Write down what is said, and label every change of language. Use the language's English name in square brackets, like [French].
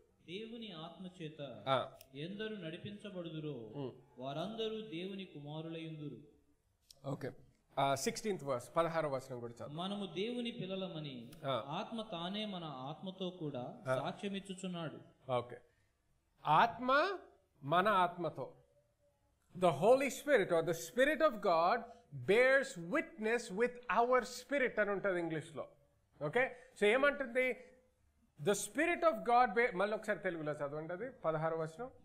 [Telugu] దేవుని ఆత్మ చేత ఎందరు నడిపించబడుదురో వారందరూ దేవుని కుమారులయుందురు. ఓకే, 16th verse 16వ వచనం కూడా చదువు. మనము దేవుని పిల్లలమని ఆత్మ తానే మన ఆత్మతో కూడా సాక్ష్యమిచ్చుచున్నాడు. ఓకే, ఆత్మ మన ఆత్మతో, [English] the Holy Spirit or the Spirit of God bears witness with our spirit [Telugu] అని ఉంటుంది ఇంగ్లీష్లో. ఓకే, సో ఏమంటుంది? [English] the spirit of God [Telugu] మళ్ళీ ఒకసారి తెలుగులో చదవండి 16వ వచనం.